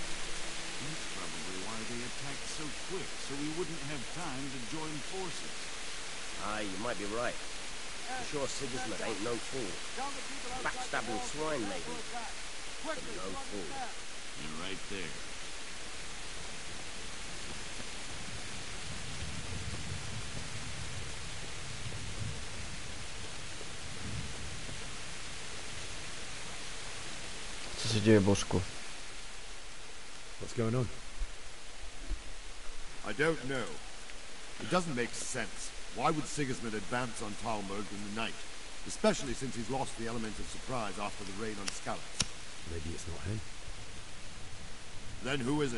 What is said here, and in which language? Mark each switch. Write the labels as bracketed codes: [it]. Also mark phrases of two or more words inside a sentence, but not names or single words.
[en] That's probably why they attacked so quick, so we wouldn't have time to join forces. Aye, you might be right. I'm sure Sigismund ain't no fool. Backstabbing swine, maybe. But no fool. You're right there. [cs] Co se děje, Božku? [en] What's going on? I don't know. It doesn't make sense. Why would Sigismund advance on Talmberg in the night? Especially since he's lost the element of surprise after the raid on Skalitz. Maybe it's not him. Then who is it?